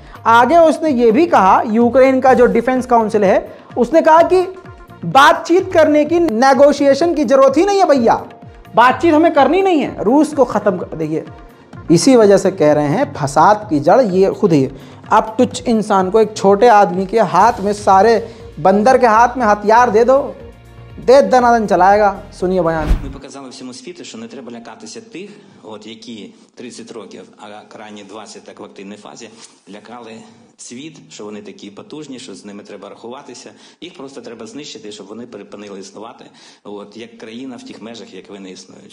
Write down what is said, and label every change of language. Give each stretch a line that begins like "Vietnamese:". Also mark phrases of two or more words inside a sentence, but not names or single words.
Hindi: आगे उसने ये भी कहा, यूक्रेन का जो डिफेंस काउंसिल है उसने कहा कि बातचीत करने की, नेगोशिएशन की जरूरत ही नहीं है भैया, बातचीत हमें करनी नहीं है, रूस को ख़त्म कर। देखिए इसी वजह से कह रहे हैं फसाद की जड़ ये खुद ही। अब तुच्छ इंसान को, एक छोटे आदमी के हाथ में, सारे बंदर के हाथ में हथियार दे दो, दे दनादन चलाएगा। सुनिए बयान।
Ukrainian: Ми показали всьому світу, що не треба лякатися тих, які 30 років, а крайні 20 так в активній фазі, лякали світ, що вони такі потужні, що з ними треба рахуватися. Їх просто треба знищити, щоб вони перепинили існувати, як країна в тих межах, як вони існують.